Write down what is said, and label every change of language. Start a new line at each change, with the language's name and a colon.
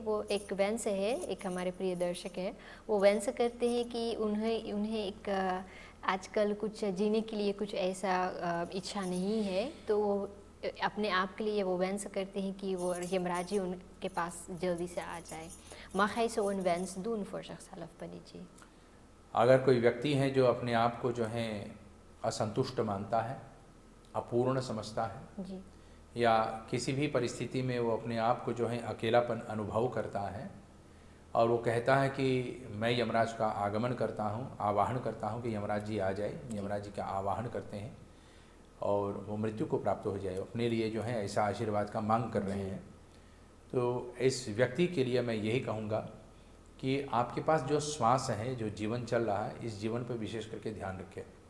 Hindi: वो एक वंश है, एक हमारे प्रिय दर्शक है, वो वंश करते हैं कि उन्हें एक आजकल कुछ जीने के लिए कुछ ऐसा इच्छा नहीं है, तो वो अपने आप के लिए वो वंश करते हैं कि वो यमराज जी उनके पास जल्दी से आ जाए।
Dutch: mag hij zo een wens doen voor zichzelf, पंडित जी?
Hindi: अगर कोई व्यक्ति है जो अपने आप को जो है असंतुष्ट मानता है, अपूर्ण समझता है, जी या किसी भी परिस्थिति में वो अपने आप को जो है अकेलापन अनुभव करता है, और वो कहता है कि मैं यमराज का आगमन करता हूँ, आवाहन करता हूँ कि यमराज जी आ जाए, यमराज जी का आवाहन करते हैं और वो मृत्यु को प्राप्त हो जाए, अपने लिए जो है ऐसा आशीर्वाद का मांग कर रहे हैं, तो इस व्यक्ति के लिए मैं यही कहूँगा कि आपके पास जो श्वास है, जो जीवन चल रहा है, इस जीवन पर विशेष करके ध्यान रखें।